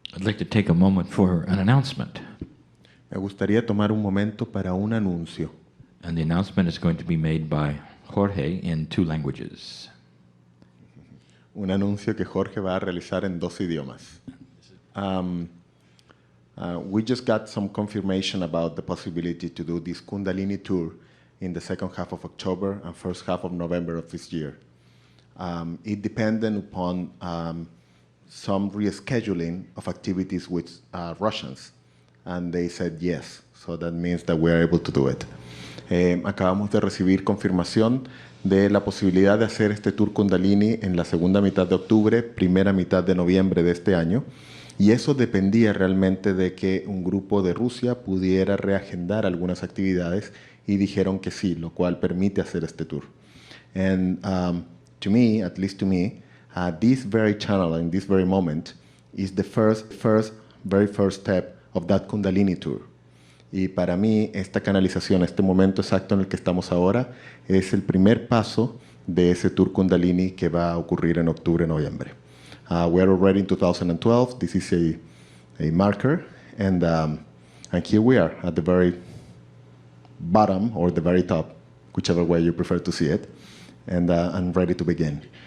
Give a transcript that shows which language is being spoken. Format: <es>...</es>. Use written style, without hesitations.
<en>I'd like to take a moment for an announcement.</en> <es>Me gustaría tomar un momento para un anuncio.</es> <en>And the announcement is going to be made by Jorge in 2 languages.</en> <es>Un anuncio que Jorge va a realizar en 2 idiomas.</es> <en>We just got some confirmation about the possibility to do this Kundalini tour in the second half of October and first half of November of this year. It depended upon some rescheduling of activities with Russians, and they said yes, so that means that we are able to do it.</en> <es>Acabamos de recibir confirmación de la posibilidad de hacer este tour Kundalini en la segunda mitad de octubre, primera mitad de noviembre de este año, y eso dependía realmente de que un grupo de Rusia pudiera reagendar algunas actividades y dijeron que sí, lo cual permite hacer este tour.</es> <en>And to me, at least to me, this very channel in this very moment is the very first step of that Kundalini tour.</en> <es>Y para mí, esta canalización, este momento exacto en el que estamos ahora, es el primer paso de ese tour Kundalini que va a ocurrir en octubre-noviembre.</es> <en>We are already in 2012. This is a marker, and here we are at the very bottom or the very top, whichever way you prefer to see it, and I'm ready to begin.</en>